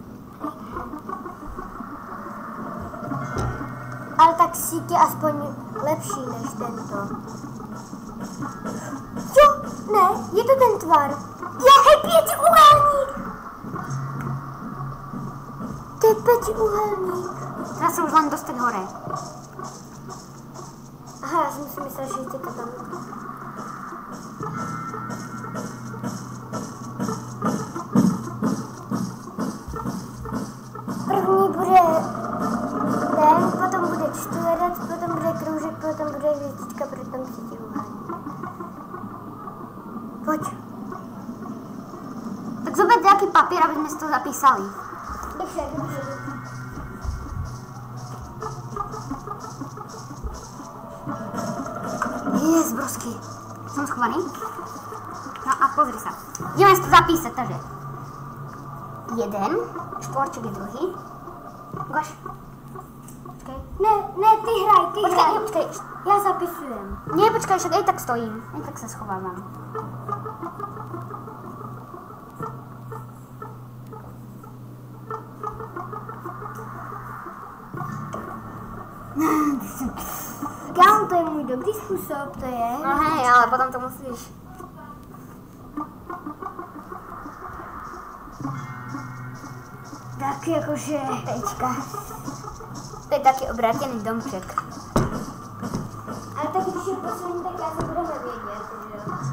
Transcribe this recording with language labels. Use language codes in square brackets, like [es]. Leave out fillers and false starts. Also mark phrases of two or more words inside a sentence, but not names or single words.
[cs] Ale tak sík je aspoň lepší než tento. Jo, ne, je to ten tvar. Je, hej, pětiúhelník. To je pětiúhelník. [sk] Teraz sa už len dostať hore. [cs] Aha, já jsem si myslela, že je to tam. První bude ten, potom bude čtverec, potom bude kroužek, potom bude hvězdička, potom pětiúhelník. Pojď. [sk] Tak zober nejaký papier, aby sme si to zapísali. [cs] Dobře. Brosky. [sk] Som schovaný. No a pozri sa. Ideme si to zapísať, takže. 1, štvorček je druhý. [cs] Ukáž. Počkej. Ne, ty hraj. Počkej. Já zapisujem. [sk] Nie, počkaj, však aj tak stojím. Aj tak sa schovávam. [cs] Kámo, to je můj dobrý způsob, to je. [sk] No hej, ale potom to musíš. [cs] Tak jakože... Tečka. [sk] To je taký obrátený domček. [cs] Ale tak když je poslední, tak já se budeme vědět, že?